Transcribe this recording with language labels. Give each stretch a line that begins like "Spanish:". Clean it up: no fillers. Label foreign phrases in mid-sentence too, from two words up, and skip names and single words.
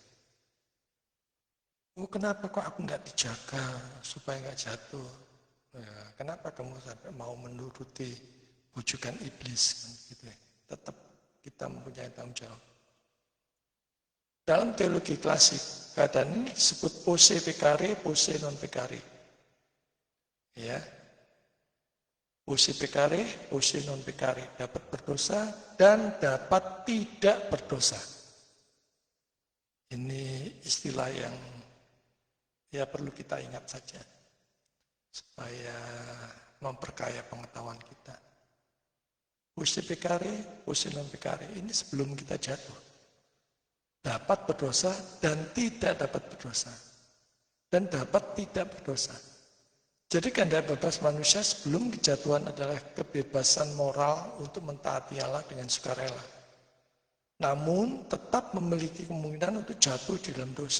Indonesian: Oh kenapa kok aku nggak dijaga supaya nggak jatuh? Ya, kenapa kamu sampai mau menuruti bujukan iblis? Gitu ya. Tetap kita mempunyai tanggung jawab. Dalam teologi klasik, keadaan ini disebut
Latin: posse pecare, posse non pecare. Ya, posse pecare, posse non pecare,
Indonesian: dapat berdosa dan dapat tidak berdosa. Ini istilah yang ya perlu kita ingat saja supaya memperkaya pengetahuan kita.
Latin: Posse pecare, posse non pecare
Indonesian: ini sebelum kita jatuh. Dapat berdosa dan tidak dapat berdosa. Dan dapat tidak berdosa. Jadi kehendak bebas manusia sebelum kejatuhan adalah kebebasan moral untuk mentaati Allah dengan sukarela. Namun tetap memiliki kemungkinan untuk jatuh di dalam dosa.